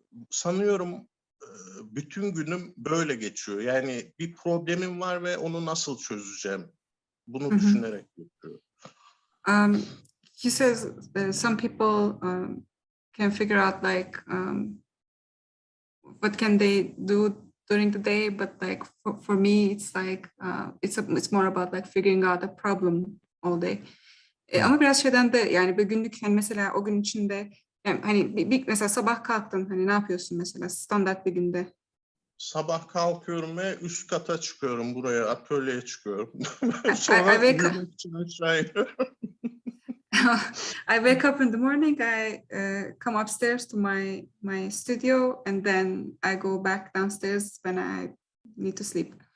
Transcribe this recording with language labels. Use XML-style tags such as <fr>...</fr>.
<tr>Sanıyorum bütün günüm böyle geçiyor. Yani bir problemim var ve onu nasıl çözeceğim? Bunu düşünerek geçiyor.</tr> <en>he says some people can figure out like what can they do during the day, but like for me it's like it's more about like figuring out a problem all day.</en> <tr>Ama biraz şeyden de yani bir günlük hani mesela o gün içinde yani hani mesela sabah kalktın hani ne yapıyorsun mesela standart bir günde? Sabah kalkıyorum ve üst kata çıkıyorum, buraya atölyeye çıkıyorum.</tr> <en>I</en> <tr>Sonra</tr> <en>wake up.</en> <tr>uyumak için aşağı iniyorum.</tr> <en>I wake up in the morning. I come upstairs to my studio, and then I go back downstairs when I need to sleep.</en>